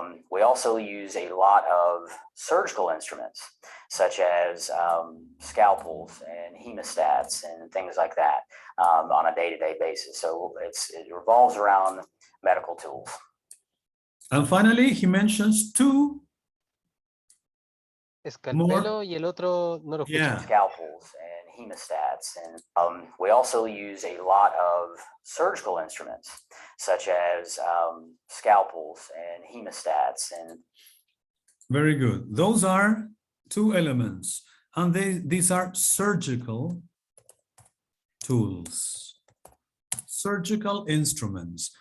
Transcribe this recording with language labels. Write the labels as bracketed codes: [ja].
[en] We also use a lot of surgical instruments, such as scalpels and hemostats and things like that on a day-to-day basis. So it revolves around medical tools. And finally, he mentions 2. [es] Escalpelo y el otro no lo escuché. [en] Yeah. Scalpels and hemostats, and we also use a lot of surgical instruments such as scalpels and hemostats. And Very good. Those are 2 elements, and these are surgical tools, surgical instruments.